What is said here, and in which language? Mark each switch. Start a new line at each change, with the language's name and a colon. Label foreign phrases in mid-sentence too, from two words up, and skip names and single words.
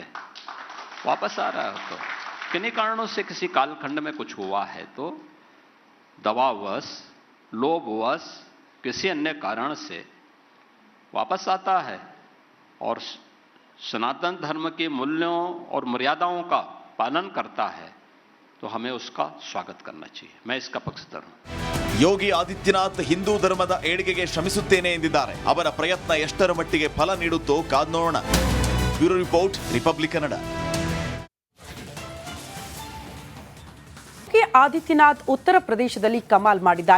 Hindi: वापस आ रहा है तो किन्हीं कारणों से किसी कालखंड में कुछ हुआ है तो दबावश, लोभवश, किसी अन्य कारण से वापस आता है और सनातन धर्म के मूल्यों और मर्यादाओं का पालन करता है, तो हमें उसका स्वागत करना चाहिए। मैं इसका पक्षधर हूं।
Kannada: ಯೋಗಿ ಆದಿತ್ಯನಾಥ್ ಹಿಂದೂ ಧರ್ಮದ ಏಳಿಗೆಗೆ ಶ್ರಮಿಸುತ್ತೇನೆ ಎಂದಿದ್ದಾರೆ. ಅವರ ಪ್ರಯತ್ನ ಎಷ್ಟರ ಮಟ್ಟಿಗೆ ಫಲ ನೀಡುತ್ತೋ ಕಾದು ನೋಡೋಣ.
English: bureau report, ರಿಪಬ್ಲಿಕ್ ಕನ್ನಡ.
Kannada: ಯೋಗಿ ಆದಿತ್ಯನಾಥ್ ಉತ್ತರ ಪ್ರದೇಶದಲ್ಲಿ ಕಮಾಲ್ ಮಾಡಿದ್ದಾರೆ.